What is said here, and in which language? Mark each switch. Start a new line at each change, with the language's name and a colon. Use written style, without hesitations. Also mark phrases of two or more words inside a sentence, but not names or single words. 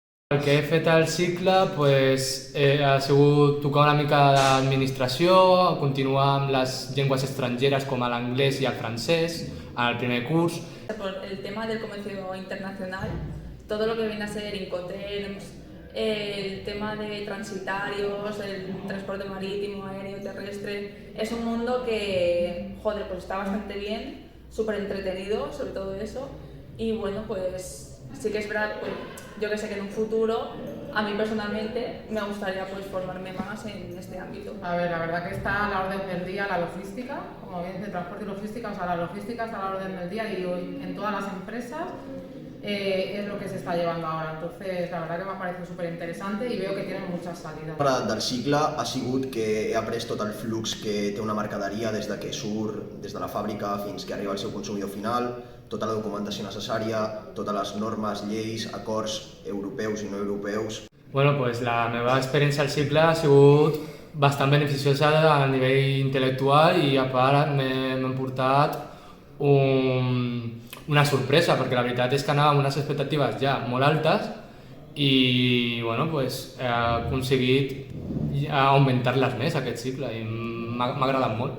Catalan: El que he fet al cicle pues, ha sigut tocar una mica d'administració, continuar amb les llengües estrangeres com l'anglès i el francès al primer curs.
Spanish: Por el tema del comercio internacional, todo lo que viene a ser Incoterms, el tema de transitarios, el transporte marítimo, aéreo, terrestre, es un mundo que, joder, pues está bastante bien, súper entretenido sobre todo eso, y bueno, pues sí que es verdad, pues yo que sé que en un futuro, a mí personalmente, me gustaría pues formarme más en este ámbito. A ver, la verdad que está a la orden del día la logística, como bien dice transporte y logística, o sea, la logística está a la orden del día y hoy en todas las empresas es lo que se
Catalan: està llevant ara.
Spanish: Entonces, la verdad que m'ha pareció súper interesante i veo que tienen muchas salidas.
Catalan: Del cicle ha sigut que he après tot el flux que té una mercaderia des de que surt des de la fàbrica fins que arriba al seu consumidor final, tota la documentació necessària, totes les normes, lleis, acords europeus i no europeus. Bueno, pues la meva experiència al cicle ha sigut bastant beneficiosa a nivell intel·lectual i a part m'han portat una sorpresa, perquè la veritat és que anava amb unes expectatives ja molt altes i bueno, pues, he aconseguit augmentar-les més aquest cicle i m'ha agradat molt.